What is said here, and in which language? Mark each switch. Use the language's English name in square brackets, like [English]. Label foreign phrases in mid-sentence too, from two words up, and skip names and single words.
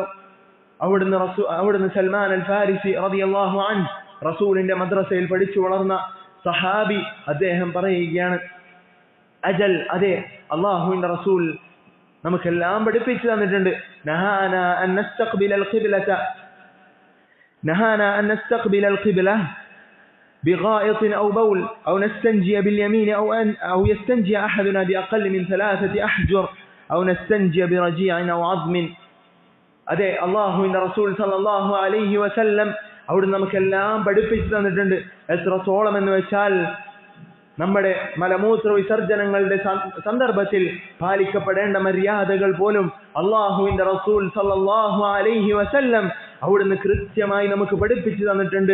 [Malayalam] അവിടുന്ന് സൽമാൻ അൽ ഫാരിസി [Arabic] رضي الله عنه [Malayalam] റസൂലിന്റെ മദ്രസയിൽ പഠിച്ചു വളർന്ന സഹാബി, അദ്ദേഹം പറയുകയാണ്, അജൽ, അതെ, അല്ലാഹുവിന്റെ റസൂൽ നമുക്കെല്ലാം പഠിപ്പിച്ചു തന്നിട്ടുണ്ട്. [Arabic] نهانا أن نستقبل القبلة بغائط أو بول أو نستنجي باليمين أو يستنجي أحدنا بأقل من 3 أحجر أو نستنجي برجيع أو عظم. [Malayalam] അതെ, അല്ലാഹുവിന്റെ റസൂൽ [Arabic] صلى الله عليه وسلم [Malayalam] അവിടുന്ന് നമുക്കെല്ലാം പഠിപ്പിച്ചു തന്നിട്ടുണ്ട്. എത്രത്തോളം എന്ന് വെച്ചാൽ നമ്മുടെ മലമൂത്ര വിസർജനങ്ങളുടെ സന്ദർഭത്തിൽ പാലിക്കപ്പെടേണ്ട മര്യാദകൾ പോലും അല്ലാഹുവിന്റെ റസൂൽ [Arabic] صلى الله عليه وسلم [Malayalam] അവിടുന്ന് കൃത്യമായി നമുക്ക് പഠിപ്പിച്ചു തന്നിട്ടുണ്ട്.